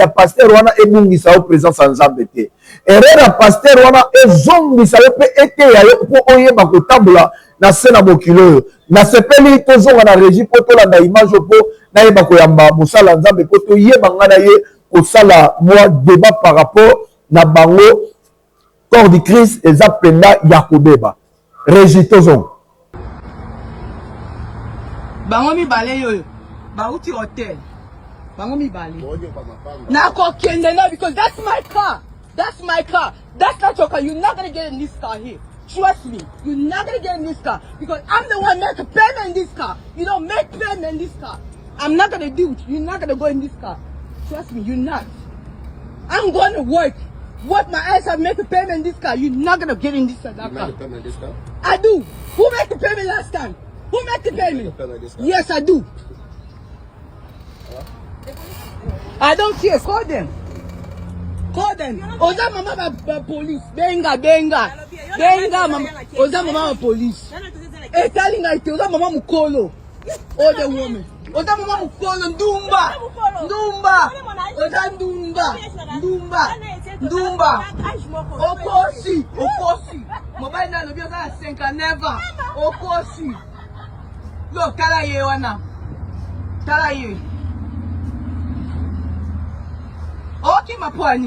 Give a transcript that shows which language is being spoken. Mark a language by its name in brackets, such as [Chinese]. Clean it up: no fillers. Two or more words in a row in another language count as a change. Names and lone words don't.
[Lingala] pasteur wana ebungisa yo présence ya nzambe te erreur ya pasteur wana ezongisa yo mpe eteya yo mpo oyeba kotambola na se na mokili oyo nasepeli tozonga na régie mpo tolanda image mpo nayeba koyamba mosala nzambe mpo toyeba nga na ye kosala mwa débat [French] par rapport [Lingala] na bango [French] corps du Christ [Lingala] eza penda ya kobeba régie tozonga bango mibale yoyo bauti hotel bango mibale nakokende na [English] because that's my car that's not your car. You're not gonna get in this car here. Trust me, you're not gonna get in this car because I'm the one making payment in this car. You don't make payment in this car. I'm not gonna do it. You're not gonna go in this car. Trust me, you're not. I'm going to work. What my ass have make a payment in this car. You're not gonna get in this car. You make a payment in this car? I do. Who made the payment last time? Who made the payment? Yes, I do. I don't care. Call them. Call them. [Lingala] Oza mama ba police. Benga. Mama. Oza mama ba police. [English] Telling I tell [Lingala] Oza mama mukolo. [English] Oh the woman. [Lingala] Oza mama mukolo Ndumba. Oza Ndumba. Okosi. Mobile na lobi oza 5 never. Okosi. Look, tala ye wana. Tala ye. Okay, mapwani.